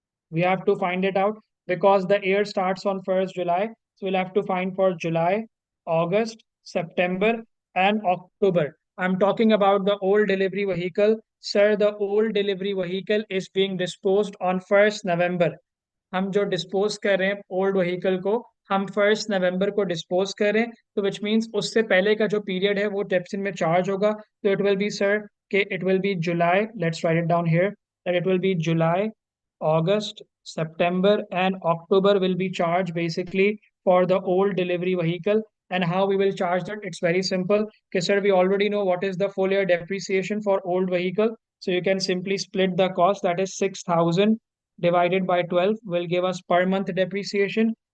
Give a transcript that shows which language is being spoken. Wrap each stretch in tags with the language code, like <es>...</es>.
<en>We have to find it out because the year starts on 1st July. So we'll have to find for July, August, September, and October. I'm talking about the old delivery vehicle. Sir, the old delivery vehicle is being disposed on 1st November.</en> <hi>हम जो dispose कर रहे हैं old vehicle को, हम 1 नवंबर को dispose कर रहे हैं, तो</hi> <en>which means</en> <hi>उससे पहले का जो पीरियड है वो डेप्सिन में चार्ज होगा.</hi> <en>तो it will be, sir, के it will be July. Let's write it down here that it will be July, August, September, and October will be charged basically for the old delivery vehicle. And how we will charge that? It's very simple. Okay, sir, we already know what is the full year depreciation for old vehicle. So you can simply split the cost, that is 6,000 divided by 12 will give us per month depreciation.</en>